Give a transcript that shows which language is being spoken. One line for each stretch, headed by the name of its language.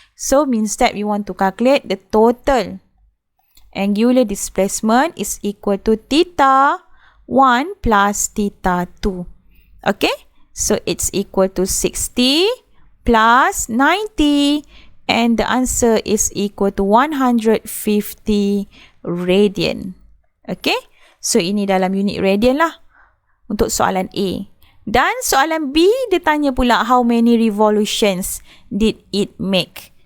English: So means that we want to calculate the total angular displacement is equal to theta 1 plus theta 2. Okay, so it's equal to 60 plus 90 and the answer is equal to 150 radian.
Malay: Okay, so ini dalam unit radian lah untuk soalan A. Dan soalan B dia tanya pula
English: how many revolutions did it make.